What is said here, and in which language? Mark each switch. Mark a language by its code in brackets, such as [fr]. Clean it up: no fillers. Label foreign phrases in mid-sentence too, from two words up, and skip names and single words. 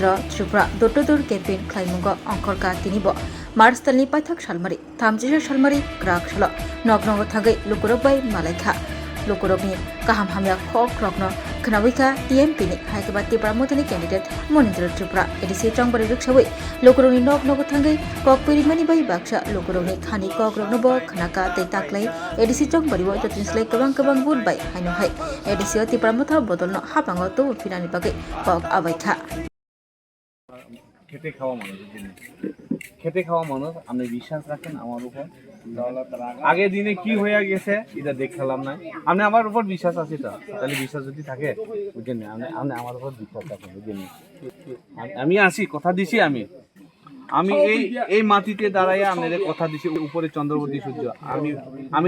[trp] त्रिपुरा दत्तदुर कैम्पेन खाइमुंग अंकरका तिनिबो मार्च तालनि पाइथाक सालमारि 36 सालमारि ग्राक सल नगनग थांगै लुकुरक बाय मालायखा लुकुरकनि गाहाम हामया खक रकन खनावैखा टीएमपी नि हाइकबा त्रिपुरा मोथानि कैंडिडेट मनिन्द्र त्रिपुरा एडिसि चंबारी रक्षाबै लुकुरकनि नगनग थांगै कक पेरिमानि बाय बाक्सा लुकुरकनि खानि कक रकनबो खनाका तै ताक्लै एडिसि चंबारी व ततिनस्लै गोबां बुट बाय हाइनो हाय एडिसि त्रिपुरा मोथा बदलनो हाबांग तो फिनानि बागै कक आबायखा [bn] খেটে খাওয়া মানুষ খেটে খাওয়া মানুষ আপনি বিশ্বাস রাখেন আমার উপর আগে দিনে কি হয়ে গেছে এটা দেখলাম না আপনি আমার উপর বিশ্বাস আছে তো তাহলে বিশ্বাস যদি থাকে বুঝেন আপনি আমার উপর বিশ্বাস রাখেন বুঝেন আমি আসি কথা দিছি আমি এই মাটিতে দাঁড়াইয়া আপনাদের কথা দিছি উপরে চন্দ্রবতী সূর্য আমি